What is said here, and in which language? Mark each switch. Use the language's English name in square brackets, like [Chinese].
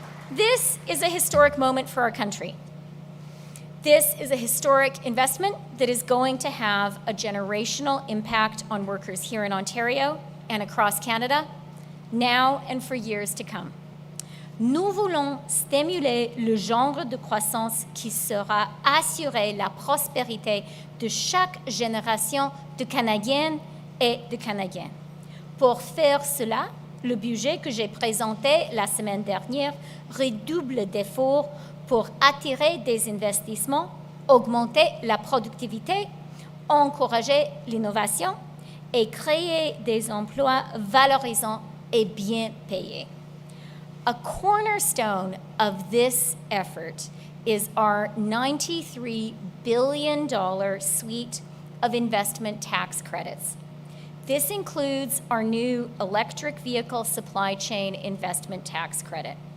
[English] This is a historic moment for our country. This is a historic investment that is going to have a generational impact on workers here in Ontario and across Canada, now and for years to come. [French] Nous voulons stimuler le genre de croissance qui sera assurer la prospérité de chaque génération de Canadiennes et de Canadiens. Pour faire cela, le budget que j'ai présenté la semaine dernière redouble d'efforts pour attirer des investissements, augmenter la productivité, encourager l'innovation et créer des emplois valorisants et bien payés. [English] A cornerstone of this effort is our $93 billion suite of investment tax credits. This includes our new electric vehicle supply chain investment tax credit.